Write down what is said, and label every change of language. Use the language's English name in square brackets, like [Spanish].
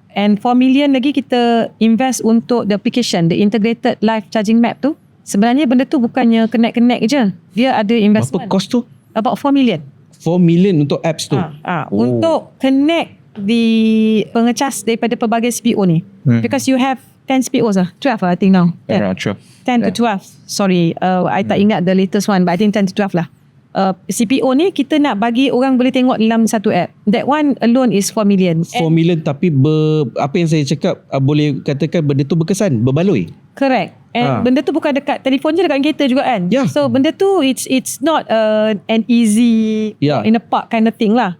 [English] And 4 million [Malay] lagi kita invest untuk [English] the application, the integrated live charging map tu. [Malay] Sebenarnya benda tu bukannya connect je. Dia ada investment. Berapa cost tu? [English] About 4 million. [Malay] 4 million untuk apps tu. Untuk connect the pengecas daripada pelbagai CPO ni. [English] Because you have 10 CPOs 12 I think now. Around 12. 10 to 12. Sorry, [Malay] I tak ingat [English] the latest one, but I think 10 to 12 lah. [Malay] CPO ni kita nak bagi orang boleh tengok dalam satu app. [English] That one alone is 4 million. [Malay] 4 million tapi apa yang saya cakap boleh katakan benda tu berkesan, berbaloi. [English] Correct. And [Malay] benda tu bukan dekat telefon je, dekat kereta juga kan. [English] Yeah. [Malay] So benda tu [English] it's not an easy in a park kind of thing lah.